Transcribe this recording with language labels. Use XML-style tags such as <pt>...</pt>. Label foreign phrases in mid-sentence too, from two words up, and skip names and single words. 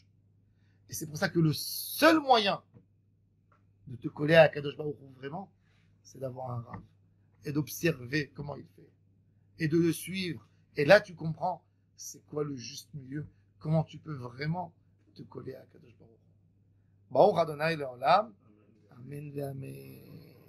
<fr>Et c'est pour ça que le seul moyen de te coller à Kadosh Baruch Hu vraiment, c'est d'avoir un Rav. Et d'observer comment il fait. Et de le suivre. Et là, tu comprends c'est quoi le juste milieu. Comment tu peux vraiment te coller à Kadosh Baruch Hu.</fr> <he>ברוך ה' לעולם אמן ואמן.</he>